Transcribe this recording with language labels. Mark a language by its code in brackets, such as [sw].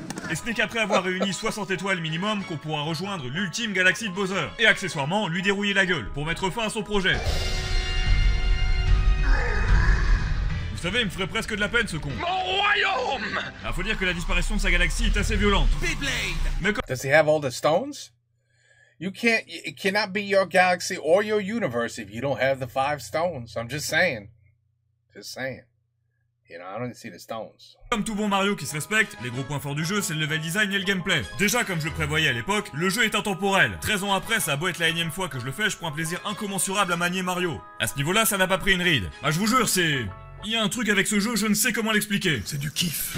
[fr] Et ce n'est qu'après avoir réuni 60 étoiles minimum qu'on pourra rejoindre l'ultime galaxie de Bowser, et accessoirement lui dérouiller la gueule, pour mettre fin à son projet. Vous savez, il me ferait presque de la peine ce con. Mon royaume! Ah, faut dire que la disparition de sa galaxie est assez violente. Beyblade. Mais [en] Does he have all the stones? It cannot be your galaxy or your universe if you don't have the 5 stones. I'm just saying. Just saying. You know, I don't see the stones. [fr] comme tout bon Mario qui se respecte, les gros points forts du jeu c'est le level design et le gameplay. Déjà comme je le prévoyais à l'époque, le jeu est intemporel. 13 ans après, ça a beau être la énième fois que je le fais, je prends un plaisir incommensurable à manier Mario. À ce niveau-là, ça n'a pas pris une ride. Bah je vous jure, c'est... Il y a un truc avec ce jeu, je ne sais comment l'expliquer. C'est du kiff.